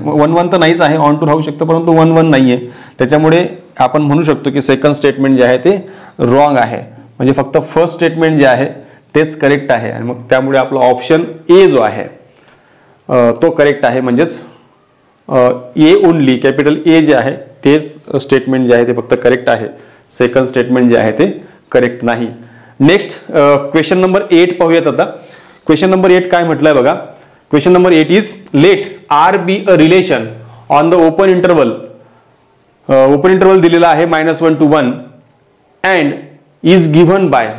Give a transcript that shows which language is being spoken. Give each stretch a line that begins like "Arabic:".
Marathi: 1 1 तर नाहीच आहे ऑन टू राहू शकतं परंतु 1 1 नाही आहे. त्याच्यामुळे आपण म्हणू शकतो की सेकंड स्टेटमेंट जे आहे ते रॉंग आहे म्हणजे फक्त फर्स्ट स्टेटमेंट जे आहे तेच करेक्ट आहे आणि मग त्यामुळे आपला ऑप्शन ए जो आहे तो करेक्ट आहे. म्हणजेच ए ओनली कॅपिटल ए जे आहे तेच स्टेटमेंट जे आहे ते फक्त करेक्ट आहे. सेकंड स्टेटमेंट जे आहे ते करेक्ट नाही. नेक्स्ट क्वेश्चन नंबर 8 पाहूयात. आता क्वेश्चन नंबर 8 काय म्हटलंय बघा.
English: Question number 8 is let R be a relation on the open interval.
Marathi: Open interval दिलेला आहे -1 to 1
English: And is given by.